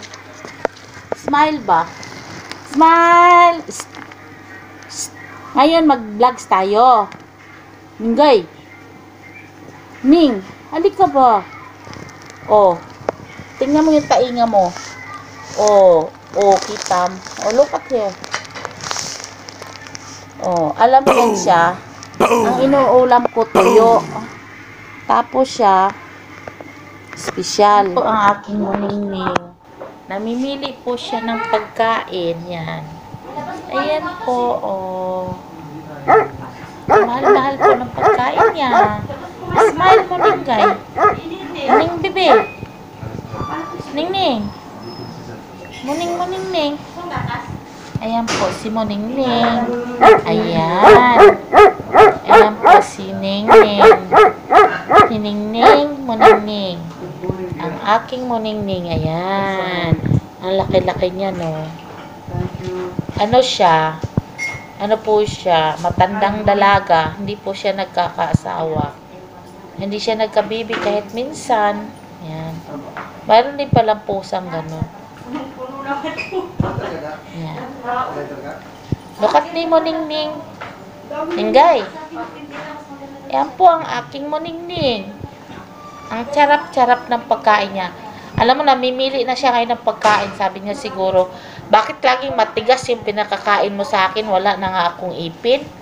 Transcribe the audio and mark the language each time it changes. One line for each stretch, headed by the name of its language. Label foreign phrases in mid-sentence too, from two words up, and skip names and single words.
Filipino: Smile ba? Smile! Ngayon, mag-vlogs tayo. Ninggay! Ning! Halika ba? Oh, tingnan mo yung tainga mo. Oh, kita mo.
English: Oh, look at here.
Filipino: Oh, alam mo yan siya. Ang inuulam ko tuyo. Tapos siya, special. Ito ang aking Moningning. Namimili po siya ng pagkain. Yan. Ayan po, oh. Mahal-mahal po ng pagkain niya. Smile mo, Ninggay. Ning, bebe. Ning-ning. Moning-moning-ning. Ayan po si Moningning. Ayan. Ayan po si Ningning. Ningning, Moningning. Ang aking Moningning. Ayan. Ang laki-laki niya, no. Ano siya? Ano po siya? Matandang dalaga. Hindi po siya nagkakaasawa. Hindi siya nagkabibi kahit minsan. Ayan. Mayroon din palang pusang gano'n. Ayan.
English: Look at me, Moningning.
Filipino: Ninggay. Ayan po ang aking Moningning. Ang charap-charap ng pagkain niya. Alam mo, namimili na siya ngayon ng pagkain. Sabi niya siguro, bakit laging matigas yung pinakakain mo sa akin? Wala na nga akong ipin.